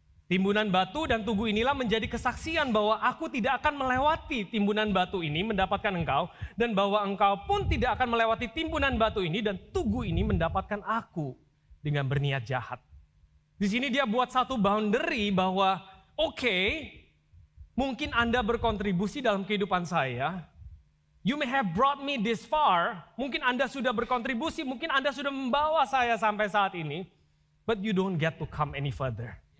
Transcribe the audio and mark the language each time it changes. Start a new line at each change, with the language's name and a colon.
Indonesian: Timbunan batu dan tugu inilah menjadi kesaksian bahwa aku tidak akan melewati timbunan batu ini mendapatkan engkau, dan bahwa engkau pun tidak akan melewati timbunan batu ini dan tugu ini mendapatkan aku dengan berniat jahat. Di sini dia buat satu boundary bahwa oke, mungkin Anda berkontribusi dalam kehidupan saya.
English: You may have brought me this far.
Indonesian: Mungkin Anda sudah berkontribusi, mungkin Anda sudah membawa saya sampai saat ini.
English: But you don't get to come any further.